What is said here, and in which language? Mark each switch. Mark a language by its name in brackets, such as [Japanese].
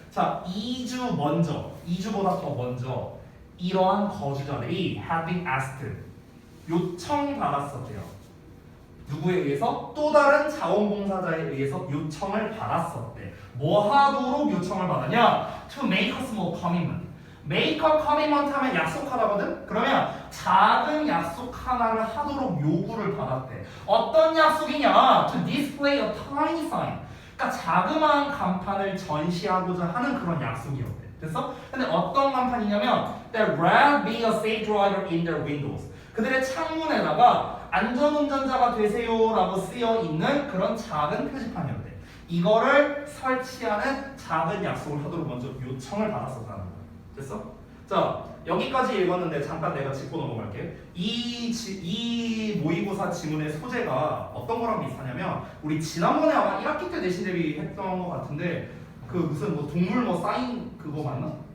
[Korean] 자, 2주 먼저, 2주보다 더 먼저 이러한 거주자들이 [English] have been asked. [Korean] 요청받았었대요. 누구에 의해서? 또 다른 자원봉사자에 의해서 요청을 받았었대. 뭐 하도록 요청을 받았냐? [English] To make a small commitment. make a commitment [Korean] 하면 약속하다거든? 그러면 작은 약속 하나를 하도록 요구를 받았대. 어떤 약속이냐? [English] To display a tiny sign. [Korean] 그러니까 자그마한 간판을 전시하고자 하는 그런 약속이었대. 됐어? 근데 어떤 간판이냐면 [English] That rather be a safe driver in their windows. [Korean] 그들의 창문에다가 안전운전자가 되세요라고 쓰여 있는 그런 작은 표지판이었대. 이거를 설치하는 작은 약속을 하도록 먼저 요청을 받았었다는 거야. 됐어? 자, 여기까지 읽었는데 잠깐 내가 짚고 넘어갈게. 이 모의고사 지문의 소재가 어떤 거랑 비슷하냐면 우리 지난번에 아마 1학기 때 내신 대비 했던 거 같은데 그 무슨 뭐 동물 뭐 사인 그거 맞나?